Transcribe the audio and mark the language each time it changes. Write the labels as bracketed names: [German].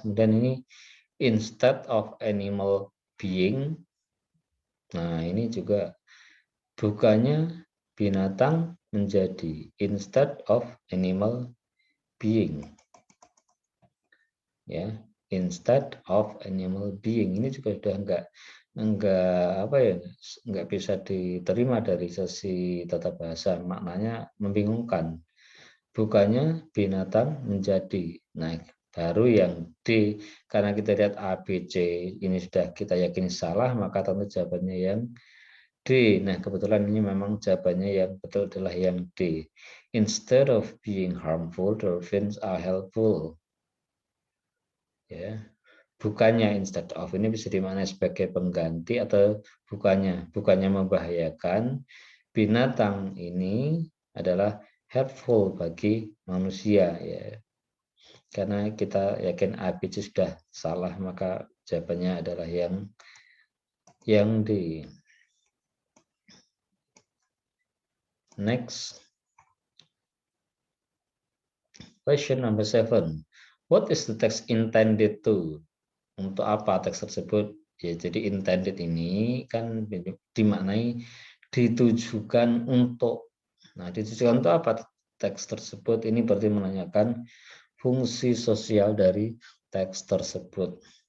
[Indonesian] Kemudian ini [English] instead of animal being, [Indonesian] nah ini juga bukannya binatang menjadi, instead of animal being ya, instead of animal being ini juga sudah enggak bisa diterima dari sisi tata bahasa, maknanya membingungkan. Bukannya binatang menjadi. Nah, baru yang D, karena kita lihat A, B, C ini sudah kita yakini salah, maka tentu jawabannya yang D. Nah, kebetulan ini memang jawabannya yang betul adalah yang D. [English] Instead of being harmful, dolphins are helpful. [Indonesian] Ya, bukannya, instead of ini bisa dimaknai sebagai pengganti atau bukannya membahayakan. Binatang ini adalah helpful bagi manusia ya. Karena kita yakin A, B, C sudah salah, maka jawabannya adalah yang D. [English] Next. Question number 7. What is the text intended to? [Indonesian] Untuk apa teks tersebut? Ya, jadi intended ini kan dimaknai ditujukan untuk. Nah, ditujukan untuk apa teks tersebut? Ini berarti menanyakan fungsi sosial dari teks tersebut.